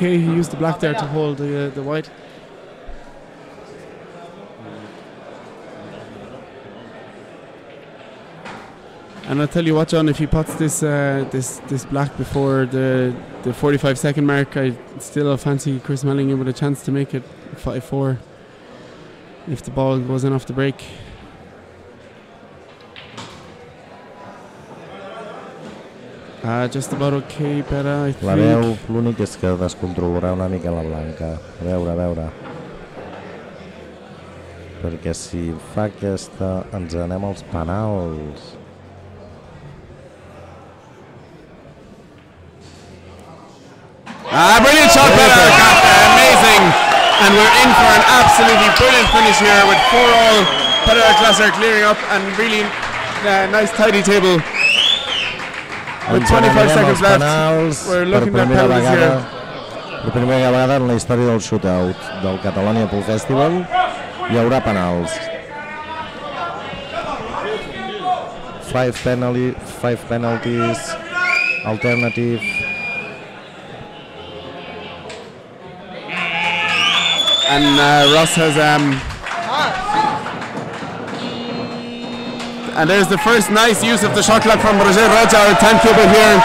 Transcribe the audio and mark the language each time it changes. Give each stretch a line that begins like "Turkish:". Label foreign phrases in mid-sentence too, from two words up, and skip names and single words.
English: He used the black there to hold the white. And I'll tell you what, John, if he puts this this black before the 45-second mark, I still fancy Chris Melling with a chance to make it 5-4 if the ball goes in off the break. Just about okay, Pera, I think.
Catalan: La veu, l'únic és que descontrolarà una mica la blanca. A veure. Perquè si fa aquesta, ens anem als penals.
English: Brilliant shot, Pera. Amazing. And we're in for an absolutely brilliant finish here with 4-all. Pera Alcazar clearing up and really nice tidy table. With 25 seconds left, we're looking at penalties here.
Catalan: Per primera vegada en la història del Shootout del Catalonia Pool Festival hi haurà penals.
English: 5 penalties, alternative. And Ross has and there's the first nice use of the shot clock from Roger Rocha, our timekeeper here.